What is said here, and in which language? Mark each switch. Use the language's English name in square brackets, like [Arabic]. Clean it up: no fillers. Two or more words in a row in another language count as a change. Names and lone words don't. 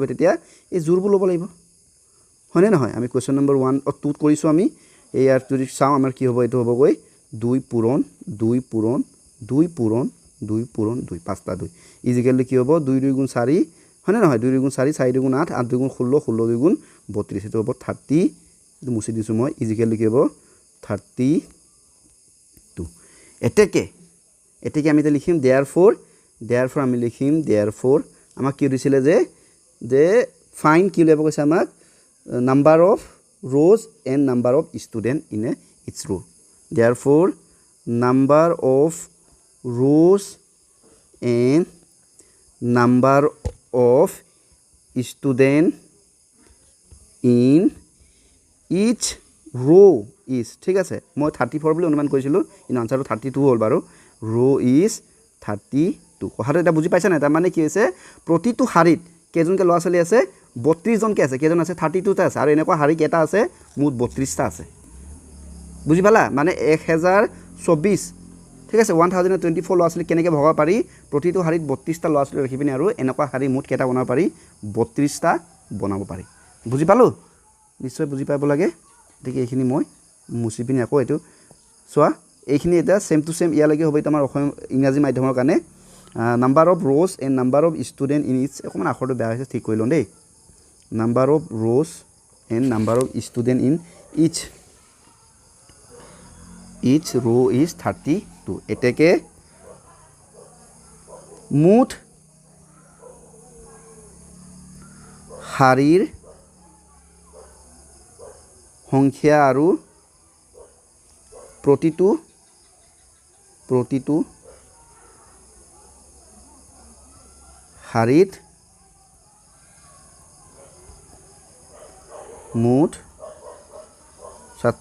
[Assamese] তেতিয়া এই জোৰবোৰ ল'ব লাগিব হয়নে নহয় আমি [English] question number [Assamese] 1 2 কৰিছোঁ আমি ইয়াৰ যদি চাওঁ আমাৰ কি হ'ব এইটো হ'বগৈ 2 পূৰণ 2 পূৰণ 2 পূৰণ 2 পূৰণ 2 5টা 2 [English] is equal to [Assamese] কি হ'ব 2 2 গুণ 4 হয়নে নহয় 2 2 গুণ 4 4 2 গুণ 8 8 2 গুণ 16 16 2 গুণ 32 এইটো হ'ব 30 এইটো মুছি দিছোঁ মই [English] is equal to [Assamese] কি হ'ব 32 এতেকে আমি এতিয়া লিখিম therefore আমি লিখিম therefore আমাক কি দিছিলে যে ফাইন কি উলিয়াব কৈছে আমাক [English] number of rows and number of student in each row therefore number of rows and number of student in each row is [Assamese] ঠিক আছে মই 34 বুলি অনুমান কৰিছিলোঁ কিন্তু আনসাৰটো 32 হ'ল বাৰু [English] row is [Assamese] 32 কথাটো এটা বুজি পাইছা না তাৰ মানে কি হৈছে প্ৰতিটো শাৰীত কেইজনকে ল'ৰা ছোৱালী আছে 32 জনকে আছে কেইজন আছে 32 টা আছে আৰু এনেকুৱা শাৰী কেইটা আছে মুঠ 32 টা আছে বুজি পালা মানে 1024 ঠিক আছে 1024 ল'ৰা ছোৱালী কেনেকৈ ভগাব পাৰি প্ৰতিটো শাৰীত 32 টা ল'ৰা ছোৱালী ৰাখি পিনে আৰু এনেকুৱা শাৰী মুঠ কেইটা বনাব পাৰি 32 টা বনাব পাৰি বুজি পালো নিশ্চয় বুজি পাব লাগে দেখি এইখিনি মই মুছি পিনে আকৌ এইটো চোৱা এইখিনি এটা [English] same to same [Assamese] ইয়ালৈকে হ'ব এটা আমাৰ অসমীয়া ইংৰাজী মাধ্যমৰ কাৰণে [English] number of rows and number of student in each [Assamese] অকমান আখৰটো বেয়া হৈছে ঠিক কৰি লওঁ দেই [English] number of rows and number of student in each row is 32 [Assamese] এতেকে মুঠ শাৰীৰ সংখ্যা আৰু প্ৰতিটো শাৰীত মুঠ ছাত্ৰ